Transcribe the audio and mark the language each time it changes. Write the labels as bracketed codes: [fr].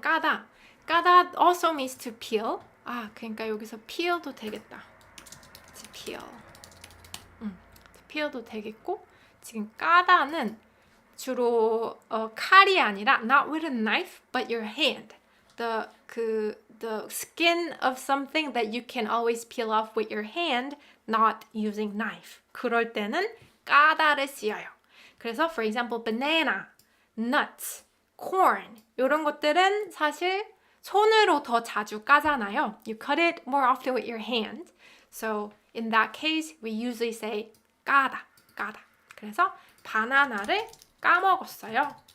[en] 까다 also means to peel. [ko] 그러니까 여기서 peel도 되겠다. peel도 되겠고 지금 까다는 주로 칼이 아니라 [en] not with a knife but your hand. The skin of something that you can always peel off with your hand, not using knife. [ko] 그럴 때는 까다를 쓰여요. 그래서 for example banana, nuts, corn 이런 것들은 사실 손으로 더 자주 까잖아요. [en] You cut it more often with your hand. So in that case, we usually say 까다. [ko] 그래서 바나나를 까먹었어요.